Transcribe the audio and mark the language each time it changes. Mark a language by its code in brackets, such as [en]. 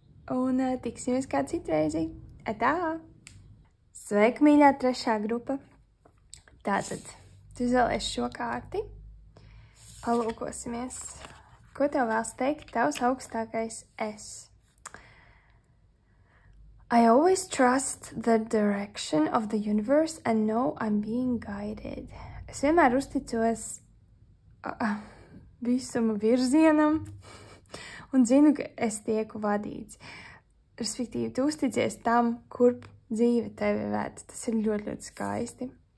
[lv] Un tiksimies kā citreizi. Atā! Sveika, mīļā 3. grupa. Tātad, tu izvēlēsi šo kārti. Palūkosimies. Ko tev vēlas teikt tavs augstākais es? [en] I always trust the direction of the universe and know I'm being guided. [lv] Es vienmēr uzticos visuma virzienam un zinu, ka es tieku vadīts. Respektīvi, tu uzticies tam, kurp dzīve tevi ved. Tas ir ļoti, ļoti skaisti.